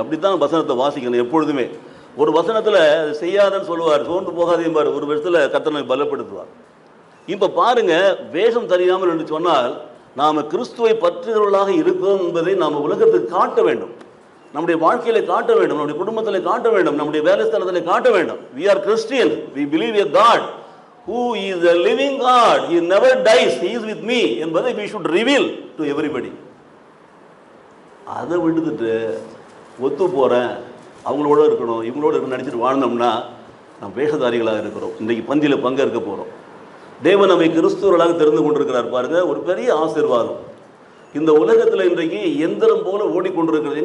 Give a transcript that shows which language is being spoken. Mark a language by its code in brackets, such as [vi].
[ta] அப்படி தான் வசனத்தை வாசிக்கணும் எப்பொழுதுமே. ஒரு வசனத்தில் செய்யாதன்னு சொல்லுவார், சோர்ந்து போகாதே பாரு, ஒரு வருஷத்தில் கர்த்தரை பலப்படுத்துவார். இப்போ பாருங்கள், வேஷம் தெரியாமல் என்று சொன்னால் நாம் கிறிஸ்துவை பற்றுகிறவர்களாக இருக்கிறோம் என்பதை நாம் உலகத்துக்கு காட்ட வேண்டும், நம்முடைய வாழ்க்கையில காட்ட வேண்டும், நம்முடைய குடும்பத்தில் காட்ட வேண்டும், நம்முடைய வேலை ஸ்தலத்தில் காட்ட வேண்டும். [en] we are Christians, we believe a God who is a living God, he never dies, he is with me [ta] என்பதை [en] we should reveal to everybody. [ta] அதை விட்டுட்டு ஒத்து போகிறேன், அவங்களோட இருக்கணும், இவங்களோட இருக்க நடிச்சிட்டு வாழ்ந்தோம்னா நாம் வேஷதாரிகளாக இருக்கிறோம். இன்றைக்கு பந்தியில் பங்கேற்க போகிறோம். தேவன் நம்மை கிறிஸ்துவர்களாக தெரிந்து கொண்டிருக்கிறார் பாருங்கள். ஒரு பெரிய ஆசீர்வாதம். இந்த உலகத்தில் இன்றைக்கு எந்திரம் போல ஓடிக்கொண்டிருக்கிறது.